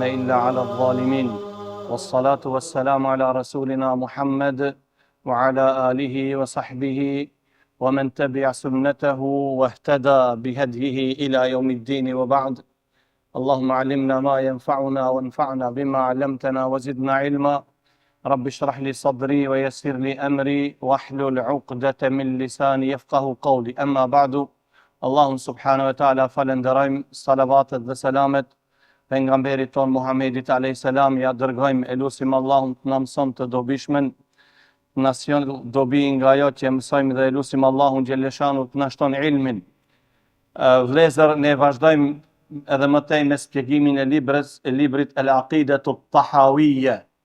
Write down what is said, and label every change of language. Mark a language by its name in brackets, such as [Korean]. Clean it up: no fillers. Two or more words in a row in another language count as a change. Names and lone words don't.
[Arabic] إلا على الظالمين والصلاة والسلام على رسولنا محمد وعلى آله وصحبه ومن تبع سنته واهتدى بهديه إلى يوم الدين وبعد. اللهم علمنا ما ينفعنا وانفعنا بما علمتنا وزدنا علما. رب اشرح لي صدري ويسر لي أمري واحلل عقدة من لساني يفقه قولي. أما بعد. [Albanian] Allahun [Arabic] سبحانه وتعالى [Albanian] falenderojmë, salavatet dhe selamet pejgamberit ton Muhammedit a.s. ja dërgojmë, elusim Allahun të na mëson të dobishmen, të na sjell dobi nga ajo që mësojmë dhe elusim Allahun xheleshanu të na shton ilmin. Vëllezër, ne vazhdojmë edhe më tej me shpjegimin e librit El Aqidatu Tahawiyya.